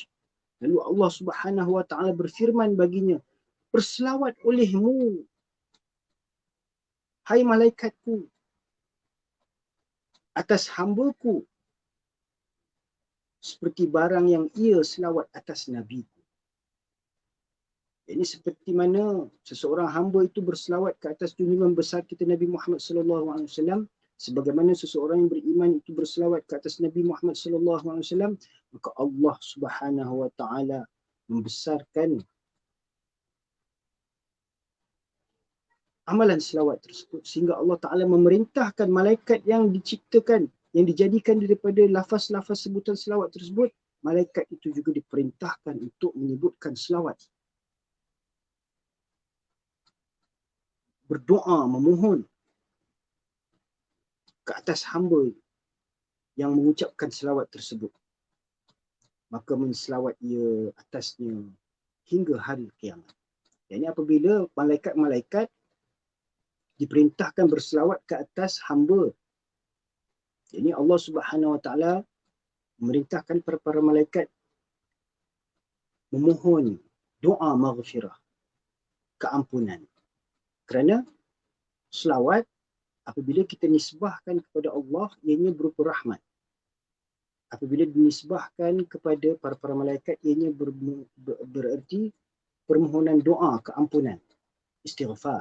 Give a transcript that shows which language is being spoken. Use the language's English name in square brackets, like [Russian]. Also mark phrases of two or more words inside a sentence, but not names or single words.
[Malay] Lalu Allah [Arabic] سبحانه وتعالى [Malay] berfirman baginya, berselawat olehmu, hai malaikatku, atas hamba-Ku seperti barang yang ia selawat atas Nabi-Ku. Ini seperti mana seseorang hamba itu berselawat ke atas junjungan besar kita Nabi Muhammad [Arabic] صلى الله عليه وسلم, [Malay] sebagaimana seseorang yang beriman itu berselawat ke atas Nabi Muhammad [Arabic] صلى الله عليه وسلم, [Malay] maka Allah [Arabic] سبحانه وتعالى [Malay] membesarkan amalan selawat tersebut sehingga Allah Taala memerintahkan malaikat yang diciptakan, yang dijadikan daripada lafaz-lafaz sebutan selawat tersebut, malaikat itu juga diperintahkan untuk menyebutkan selawat, berdoa, memohon ke atas hamba yang mengucapkan selawat tersebut. Maka menselawat ia atasnya hingga hari kiamat. Jadi apabila malaikat-malaikat diperintahkan berselawat ke atas hamba, jadi Allah [Arabic] سبحانه وتعالى [Malay] memerintahkan para malaikat memohon doa maghfirah, keampunan. Kerana selawat apabila kita nisbahkan kepada Allah, ianya berupa rahmat. Apabila dinisbahkan kepada para malaikat, ianya bererti permohonan doa, keampunan, istighfar.